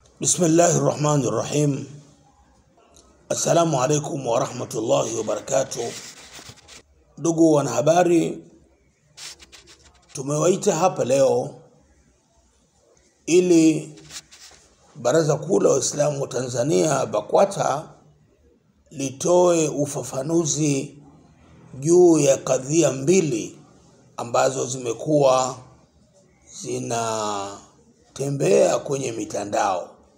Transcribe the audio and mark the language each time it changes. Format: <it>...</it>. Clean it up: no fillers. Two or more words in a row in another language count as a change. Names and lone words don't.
<ar>بسم الله الرحمن الرحيم. السلام عليكم ورحمة الله وبركاته.</ar> <sw>Ndugu wanahabari, tumewaita hapa leo ili Baraza Kuu la Waislamu wa Tanzania BAKWATA litoe ufafanuzi juu ya kadhia mbili ambazo zimekuwa zinatembea kwenye mitandao.</sw>